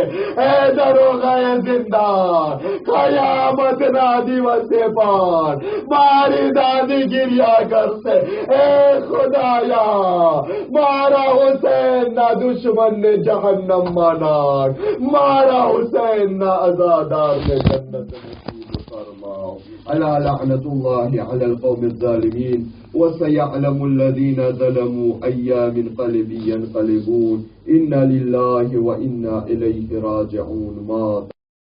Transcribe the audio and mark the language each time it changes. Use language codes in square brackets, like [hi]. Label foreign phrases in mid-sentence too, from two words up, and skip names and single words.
[gu] એ દરોગાએ જિંદાન, કયામતના દિવસે પણ મારી દાદી ગિર્યા કરશે. એ ખુદાયા, મારા હુસૈનના દુશ્મનને જહન્નમમાં નાખ, મારા હુસૈનના અઝાદારને જન્નત નસીબ ફરમાઓ. [ar] ألا لعنة الله على القوم الظالمين وسيعلم الذين ظلموا أي منقلب ينقلبون إنا لله وإنا إليه راجعون.